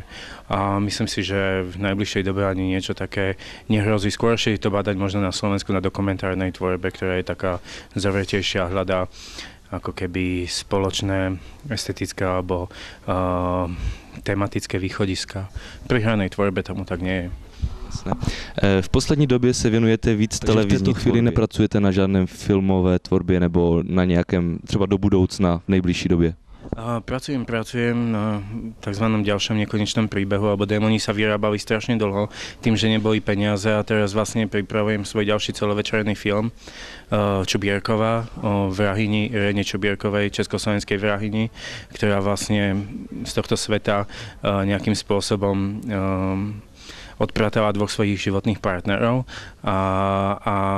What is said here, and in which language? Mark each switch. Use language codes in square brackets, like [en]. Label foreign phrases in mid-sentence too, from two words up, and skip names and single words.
[sk] A myslím si, že v najbližšej dobe ani niečo také nehrozí. Skôršie to badať možno na Slovensku na dokumentárnej tvorbe, ktorá je taká zavretejšia, hľadá ako keby spoločné estetické alebo tematické východiska. Pri hranej tvorbe tomu tak nie je. [cs] V poslední době se věnujete víc televizní. V této chvíli nepracujete na žádném filmové tvorbě nebo na nějakém třeba do budoucna v nejbližší době? [sk] Pracujem na takzvanom ďalšom nekonečnom príbehu, alebo Démoni sa vyrábali strašne dlho tým, že neboli peniaze a teraz vlastne pripravujem svoj ďalší celovečerný film Čubierková o vrahyni Irene Čubierkovej, československej vrahyni, ktorá vlastne z tohto sveta nejakým spôsobom odpratala dvoch svojich životných partnerov a